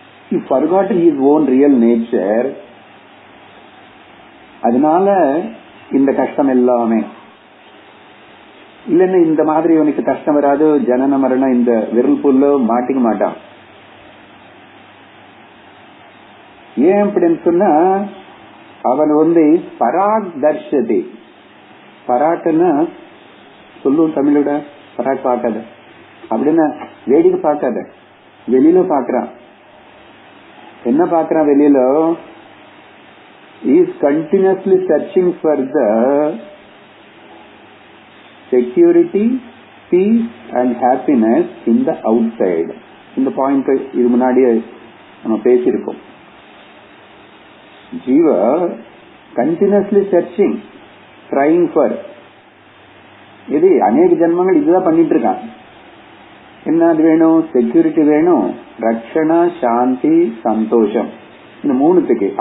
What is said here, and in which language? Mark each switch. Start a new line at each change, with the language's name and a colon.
English: He forgot his own real nature.
Tamil: அதனால இந்த கஷ்டம் எல்லாமே இல்லைன்னு இந்த மாதிரி இவனுக்கு கஷ்டம் வராது. ஜனன மரணம் இந்த விரல் புல்ல மாட்டிக்க மாட்டான். ஏன் அப்படின்னு சொன்னா அவன்
Sanskrit: பராக் தர்ஷதி.
Tamil: பராக்குன்னா சொல்லுவோம் தமிழோட, பராக் பார்க்காத அப்படின்னா வேடிக்கை பார்க்காத, வெளியில பாக்குறான். என்ன பாக்குறான் வெளியில?
English: is continuously searching for the security, peace and happiness in the outside.
Tamil: இந்த பாயிண்ட் இது முன்னாடியே நம்ம பேசியிருக்கோம். ஜீவ
English: continuously searching, trying for,
Tamil: இது அநேக ஜென்மங்கள் இதுதான் பண்ணிட்டு இருக்கான். என்ன வேணும்? செக்யூரிட்டி வேணும், ரக்ஷணா, சாந்தி, சந்தோஷம், இந்த மூணுத்துக்கு.